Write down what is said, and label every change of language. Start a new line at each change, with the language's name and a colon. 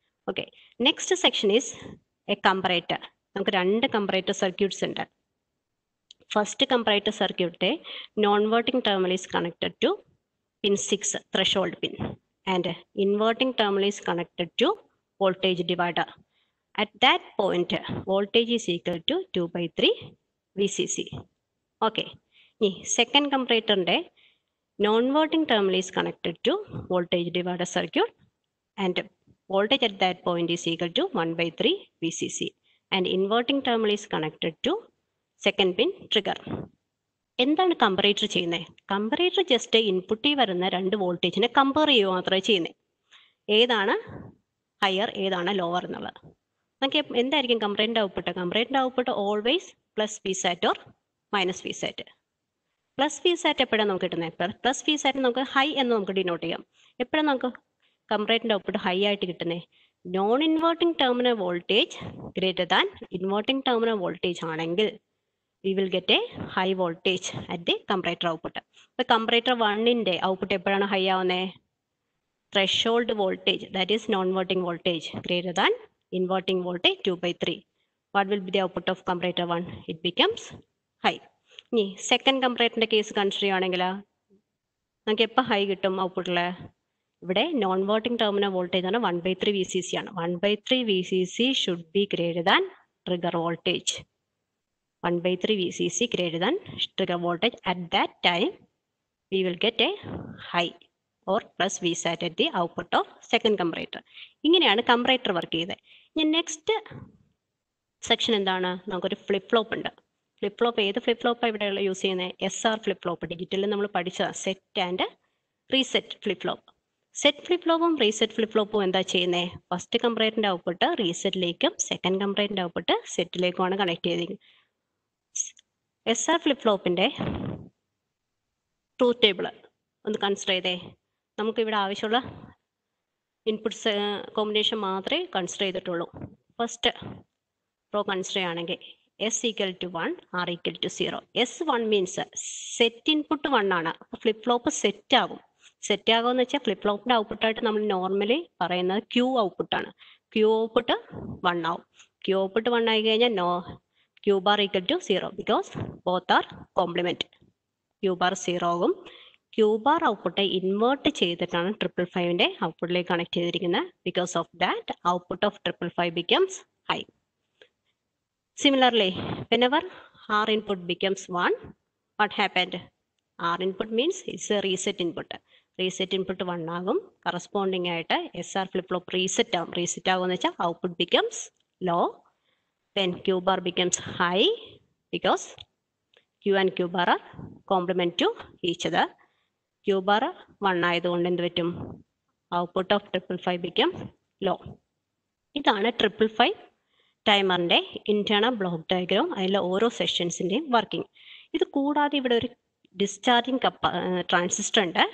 English: Okay, next section is a comparator.
Malayalam: നമുക്ക് 2 comparator circuits ഉണ്ട്. First comparator സർക്യൂട്ടിന്റെ non inverting terminal is connected to pin 6 threshold pin and inverting terminal is connected to voltage divider.
English: At that point, voltage is equal to 2/3 VCC. Okay. Second comparator non-inverting terminal is connected to voltage divider circuit, and voltage at that point is equal to 1/3 VCC. And inverting terminal is connected to second pin trigger.
Malayalam: എന്താണ് comparator ചെയ്യുന്നത്? Comparator just ഇൻപുട്ടിൽ വരുന്ന 2 വോൾട്ടേജിനെ compare ചെയ്യുക മാത്രമേ ചെയ്യുന്നത്. ഏതാണ് higher ഏതാണ് ലോവർ എന്നുള്ളത്. നമുക്ക് എന്തായിരിക്കും comparator output? Comparator output always plus Vsat or minus Vsat. Plus Vsat എപ്പോഴാണ് നമുക്ക് കിട്ടുന്നത്? പ്ലസ് Vsat നമുക്ക് ഹൈ എന്ന് നമുക്ക് ഡിനോട്ട് ചെയ്യാം. എപ്പോഴാണ് നമുക്ക് കമ്പറേറ്ററിന്റെ ഔട്ട്പുട്ട് ഹൈ ആയിട്ട് കിട്ടുന്നത്? Non inverting terminal voltage greater than inverting terminal voltage ആണെങ്കിൽ
English: we will get a high voltage at the comparator output.
Malayalam: The comparator 1ന്റെ output എപ്പോഴാണ് ഹൈ ആവുന്നത്?
English: Threshold voltage, that is non-inverting voltage, greater than inverting voltage 2/3. What will be the output of comparator 1? It becomes high.
Malayalam: ഇനി second കമ്പറേറ്ററിന്റെ case consider ചെയ്യുകയാണെങ്കിൽ നമുക്ക് എപ്പോൾ high കിട്ടും ഔട്ട്പുട്ടിൽ? ഇവിടെ non inverting terminal voltage ആണ് 1/3 VCC ആണ്. 1/3 VCC
English: Should be greater than trigger voltage. 1/3 VCC greater than trigger voltage. At that time, we will get a high or plus Vsat at the output of second comparator.
Malayalam: ഇങ്ങനെയാണ് comparator work ചെയ്തത്. ഇനി next section എന്താണ്? നമുക്കൊരു flip flop ഉണ്ട്. Flip flop ഏത് flip ഫ്ലോപ്പാണ് ഇവിടെ use ചെയ്യുന്നത്? SR flip flop. ഡിജിറ്റലിൽ നമ്മൾ പഠിച്ച set and reset flip flop. Set flip ഫ്ലോപ്പും reset flip ഫ്ലോപ്പും എന്താ ചെയ്യുന്നത്? First കമ്പറേറ്ററിന്റെ output റീസെറ്റിലേക്കും second കമ്പറേറ്ററിന്റെ output സെറ്റിലേക്കുമാണ് connect ചെയ്തിരിക്കുന്നത്. SR ഫ്ലിപ്പ് ഫ്ലോപ്പിന്റെ ട്രൂത്ത് ടേബിൾ ഒന്ന് കൺസിഡർ ചെയ്തേ. നമുക്കിവിടെ ആവശ്യമുള്ള ഇൻപുട്ട്സ് കോമ്പിനേഷൻ മാത്രമേ കൺസിഡർ ചെയ്തിട്ടുള്ളൂ. ഫസ്റ്റ് റോ കൺസിഡർ ചെയ്യുകയാണെങ്കിൽ S = 1, R = 0. S1 means set input 1 ആണ്. ഫ്ലിപ്പ് ഫ്ലോപ്പ് സെറ്റ് ആകും. സെറ്റ് ആകുമെന്ന് വെച്ചാൽ ഫ്ലിപ്പ് ഫ്ലോപ്പിന്റെ ഔട്ട്പുട്ടായിട്ട് നമ്മൾ നോർമലി പറയുന്നത് Q ഔട്ട്പുട്ടാണ്. Q ഔട്ട്പുട്ട് 1 ആവും. Q ഔട്ട്പുട്ട് 1 ആയി കഴിഞ്ഞാൽ Q bar = 0
English: because both are complement.
Malayalam: Q bar 0 ആകും. Q bar ഔട്ട്പുട്ട് ഇൻവേർട്ട് ചെയ്തിട്ടാണ് 555ന്റെ ഔട്ട്പുട്ടിലേക്ക് കണക്ട് ചെയ്തിരിക്കുന്നത്.
English: Because of that output of 555 becomes high. Similarly, whenever R input becomes 1, what happened? R input means it's a reset input. Reset input 1 ആകും.
Malayalam: Corresponding ആയിട്ട് SR flip flop reset ആകും. Reset ആകുമെന്ന് വെച്ചാൽ
English: output becomes low. Then Q bar becomes high because Q and Q bar are complement to each other.
Malayalam: Q bar 1 ആയതുകൊണ്ട് എന്ത് പറ്റും?
English: Output of 555 becomes low.
Malayalam: ഇതാണ് 555 ടൈമറിൻ്റെ internal block diagram, അതിലെ ഓരോ സെഷൻസിൻ്റെയും working. ഇത് കൂടാതെ ഇവിടെ ഒരു ഡിസ്ചാർജിങ് ട്രാൻസിസ്റ്റർ ഉണ്ട്.